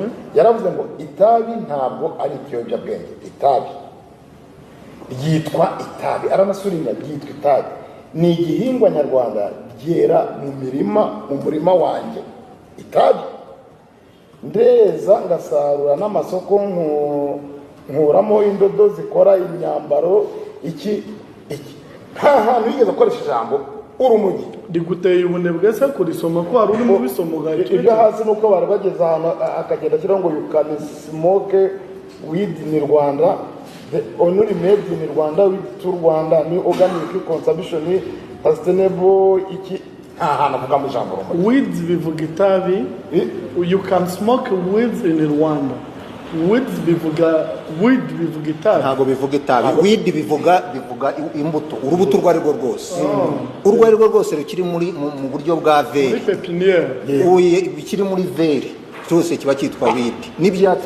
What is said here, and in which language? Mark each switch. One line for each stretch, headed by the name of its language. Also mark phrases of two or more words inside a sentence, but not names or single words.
Kinyarwanda: yaravuze ngo itabi ntabwo ari ikiyobyabwenge itabi ryitwa itabi aranasuringa ryitwa itabi ni igihingwa nyarwanda ryera mu murima wanjye itabi ndeza ngasarura n'amasoko nkuramo indodo zikora imyambaro iki nta hantu yigeze akoresha ijambo urumogi riguteye ubunebwe se kurisoma ko hari urimo bisomuga ibyo hasi nuko bari bageze ahantu akagenda ashyiraho ngo
English: you can smoke weed in Rwanda the only made in Rwanda with to Rwanda
Kinyarwanda: ni
English: organic consumption sustainable
Kinyarwanda: iki nta hantu avuga mu ijambo urumogi. Weed bivuga itabi.
English: You can smoke weed in Rwanda.
Kinyarwanda: Weed bivuga itabi. Ntago bivuga itabi. Weed bivuga imbuto. Urubuto rwari rwo rwose. Urwari rwo rwose rukiri mu buryo bwa veri. Muri pepiniere. Uye bikiri muri veri. Cyose kiba cyitwa weed. N'ibyatsi